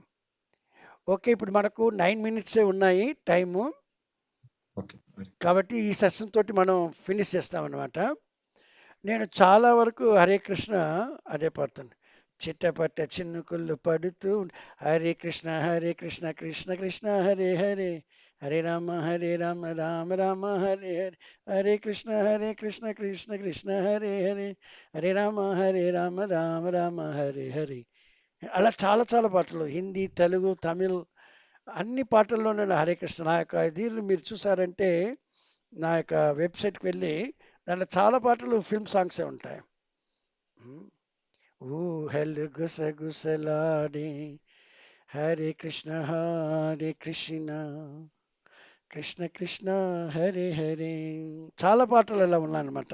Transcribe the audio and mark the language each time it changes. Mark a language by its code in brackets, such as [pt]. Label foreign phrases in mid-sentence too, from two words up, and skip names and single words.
[te] ఓకే, ఇప్పుడు మనకు 9 మినిట్సే ఉన్నాయి టైము, ఓకే. కాబట్టి ఈ సెషన్ తోటి మనం ఫినిష్ చేస్తామన్నమాట. నేను చాలా వరకు హరే కృష్ణ అదే పాడుతాను. చిట్టపట్ట చిన్నుకుళ్ళు పడుతూ [sa] హరే కృష్ణ కృష్ణ కృష్ణ హరే హరే హరే రామ రామ రామ హరే హరే హరే కృష్ణ కృష్ణ కృష్ణ హరే హరే హరే రామ రామ రామ హరే హరే. [te] అలా చాలా చాలా పాటలు హిందీ, తెలుగు, తమిళ్ అన్ని పాటల్లో నేను హరే కృష్ణ నా యొక్క దీన్ని మీరు చూసారంటే నా యొక్క వెబ్సైట్కి వెళ్ళి దాంట్లో చాలా పాటలు [en] film songs-e [te] ఉంటాయి. ఊహలు గుసగుసలాడే [sa] హరే కృష్ణ కృష్ణ కృష్ణ హరే హరే [te] చాలా పాటలు ఇలా ఉన్నాయన్నమాట.